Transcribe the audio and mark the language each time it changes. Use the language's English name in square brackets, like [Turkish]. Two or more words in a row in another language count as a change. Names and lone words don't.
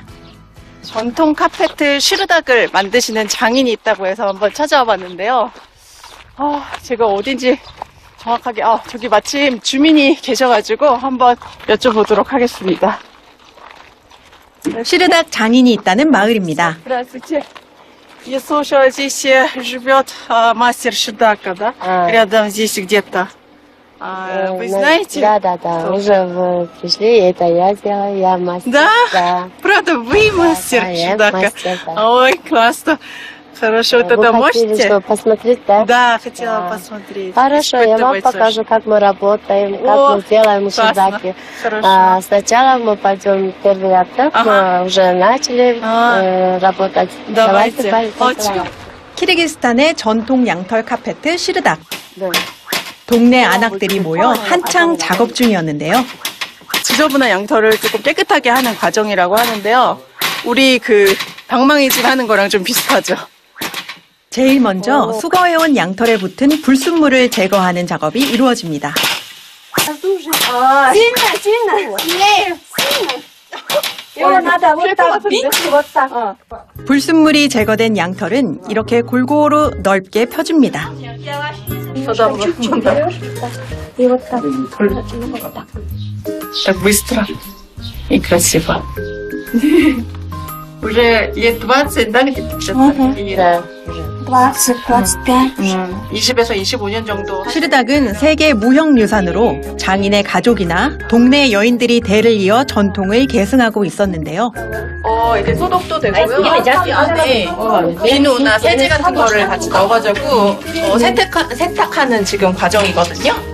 [Korean] 전통 카페트 시르닥을 만드시는 장인이 있다고 해서 한번 찾아와 봤는데요. 제가 어딘지 정확하게, 저기 마침 주민이 계셔가지고 한번 여쭤보도록 하겠습니다. 시르닥 장인이 있다는 마을입니다. [Russian] Здравствуйте. Я слушала, здесь живет мастер Шидака, да? Рядом здесь где-то. Вы знаете? Да. Уже пришли, это я сделала, я мастер. Да? Да. Правда, вы мастер я Шидака? мастер, да. Ой, классно. Хорошо, Вы тогда хотели, можете? что, посмотреть, да? Да, хотела Да. посмотреть. Хорошо, я вам Испытывать покажу, как мы работаем, как О, мы делаем классно. шидаки. Хорошо. Сначала мы пойдем первый этап, Ага. мы уже начали работать. Давайте. Давайте. [Korean] 키르기스탄의 전통 양털 카페트 시르닥. 네. 동네 안악들이 모여 한창 작업 중이었는데요. 지저분한 양털을 조금 깨끗하게 하는 과정이라고 하는데요. 우리 그 방망이질 하는 거랑 좀 비슷하죠. 제일 먼저 수거해온 양털에 붙은 불순물을 제거하는 작업이 이루어집니다. 불순물이 제거된 양털은 이렇게 골고루 넓게 펴줍니다. [Russian] Так быстро и красиво. Уже лет 20, да, где-то? Да. [Korean] 20에서 25년 정도. 시르닥은 세계 무형유산으로 장인의 가족이나 동네 여인들이 대를 이어 전통을 계승하고 있었는데요. 이제 소독도 되고요. 이 안에 비누나 세제 같은 거를 같이 넣어가지고 세탁하는 지금 과정이거든요.